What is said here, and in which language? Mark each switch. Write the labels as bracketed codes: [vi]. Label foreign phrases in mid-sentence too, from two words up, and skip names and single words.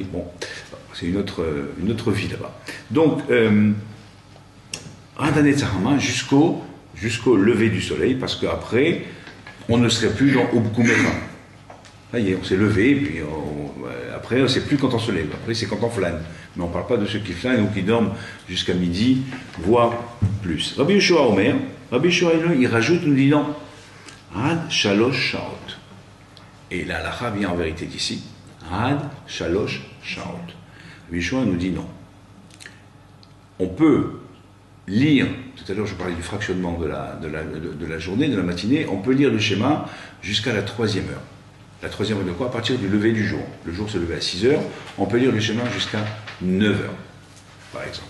[fr] Bon, c'est une autre vie là-bas. Donc, jusqu'au lever du soleil, parce qu'après, on ne serait plus dans Obkumecha. Ça y est, on s'est levé, et puis après, on ne sait plus quand on se lève. Après, c'est quand on flâne. Mais on ne parle pas de ceux qui flânent ou qui dorment jusqu'à midi, voire plus. Rabbi Yeshua Omer, Rabbi Yeshua, il rajoute, nous dit non. [he] עד שלוש שעות. [fr] Et la halakha vient en vérité d'ici. [he] עד שלוש שעות. [fr] Rabbi Yeshua nous dit non. On peut lire, tout à l'heure je parlais du fractionnement de la journée, de la matinée, on peut lire le schéma jusqu'à la 3e heure. La 3e heure de quoi? À partir du lever du jour. Le jour se levait à 6 heures, on peut lire le schéma jusqu'à 9 heures, par exemple.